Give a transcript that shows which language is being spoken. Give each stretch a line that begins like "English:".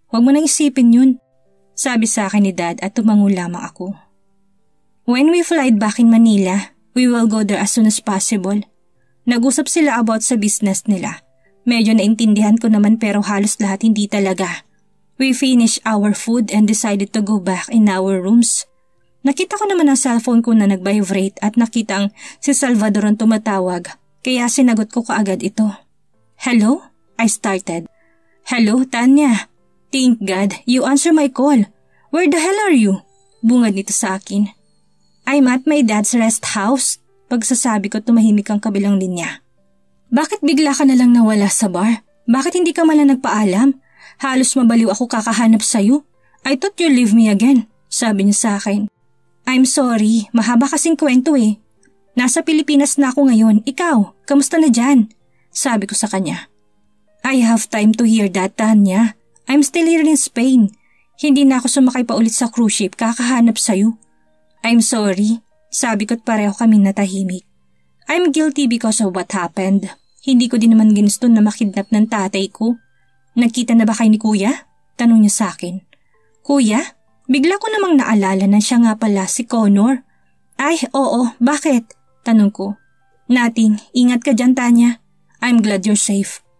Filipino: Huwag mo nang isipin yun. Sabi sa akin ni Dad at tumango lamang ako.
English: When we fly back in Manila, we will go there as soon as possible.
Filipino: Nag-usap sila about sa business nila. Medyo naintindihan ko naman pero halos lahat hindi talaga.
English: We finished our food and decided to go back in our rooms.
Filipino: Nakita ko naman ang cellphone ko na nag-vibrate at nakita ang si Salvador ang tumatawag. Kaya sinagot ko kaagad ito.
English: Hello? I started. Hello, Tanya. Thank God, you answer my call. Where the hell are you?
Filipino: Bungad nito sa akin.
English: I'm at my dad's rest house.
Filipino: Pagsasabi ko tumahimik ang kabilang linya. Bakit bigla ka na lang nawala sa bar? Bakit hindi ka man lang nagpaalam? Halos mabaliw ako kakahanap sa'yo.
English: I thought you'll leave me again,
Filipino: sabi niya sa akin.
English: I'm sorry,
Filipino: mahaba kasing kwento eh. Nasa Pilipinas na ako ngayon. Ikaw, kamusta na dyan? Sabi ko sa kanya.
English: I have time to hear that, Tanya. I'm still here in Spain.
Filipino: Hindi na ako sumakay pa ulit sa cruise ship kakahanap sa'yo.
English: I'm sorry,
Filipino: sabi ko't pareho kaming natahimik.
English: I'm guilty because of what happened.
Filipino: Hindi ko din naman ginusto na makidnap ng tatay ko. Nagkita na ba kayo ni Kuya? Tanong niya sa akin. Kuya? Bigla ko namang naalala na siya nga pala si Connor. Ay, oo, bakit? Tanong ko.
English: Nothing,
Filipino: ingat ka dyan,
English: Tanya. I'm glad you're safe.